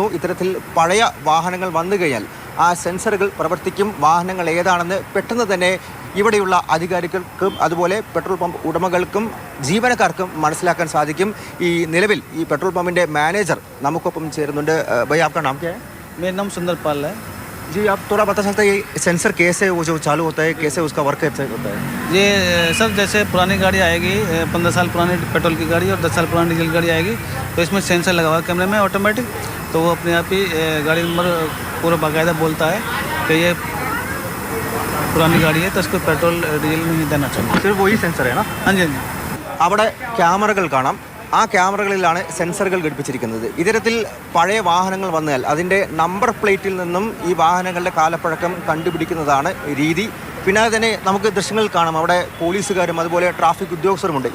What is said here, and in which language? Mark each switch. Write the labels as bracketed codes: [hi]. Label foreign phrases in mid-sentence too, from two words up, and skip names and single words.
[ml] ഇത്തരത്തിൽ പഴയ വാഹനങ്ങൾ വന്നു കഴിഞ്ഞാൽ ആ സെൻസറുകൾ പ്രവർത്തിക്കും. വാഹനങ്ങൾ ഏതാണെന്ന് പെട്ടെന്ന് തന്നെ ഇവിടെയുള്ള അധികാരികൾക്കും അതുപോലെ [en] petrol pump [ml] ഉടമകൾക്കും ജീവനക്കാർക്കും മനസ്സിലാക്കാൻ സാധിക്കും. ഈ നിലവിൽ ഈ [en] petrol pump [ml] മാനേജർ നമുക്കൊപ്പം ചേരുന്നുണ്ട്. [hi] भाई आपका नाम क्या है? मेरा नाम सुंदरपाल है जी. आप थोड़ा बता सकते हैं ये सेंसर कैसे वो जो चालू होता है, कैसे उसका वर्क कैसे होता है? ये सर जैसे पुरानी गाड़ी आएगी 15 साल पुरानी पेट्रोल की गाड़ी और 10 साल पुरानी डीजल गाड़ी आएगी तो इसमें सेंसर लगा हुआ है कैमरे में ऑटोमेटिक, तो वो अपने आप ही गाड़ी नंबर पूरा बाकायदा बोलता है कि ये पुरानी गाड़ी है तो इसको [en] petrol diesel [hi] नहीं देना चाहिए. सिर्फ वही सेंसर है ना? हाँ जी हाँ जी. [ml] അവിടെ ക്യാമറകൾ കാണാം. ആ ക്യാമറകളിലാണ് സെൻസറുകൾ ഘടിപ്പിച്ചിരിക്കുന്നത്. ഇത്തരത്തിൽ പഴയ വാഹനങ്ങൾ വന്നാൽ അതിൻ്റെ [en] number plate [ml] നിന്നും ഈ വാഹനങ്ങളുടെ കാലപ്പഴക്കം കണ്ടുപിടിക്കുന്നതാണ് രീതി. പിന്നെ തന്നെ നമുക്ക് ദൃശ്യങ്ങൾ കാണാം, അവിടെ പോലീസുകാരും അതുപോലെ ട്രാഫിക് ഉദ്യോഗസ്ഥരുമുണ്ട്.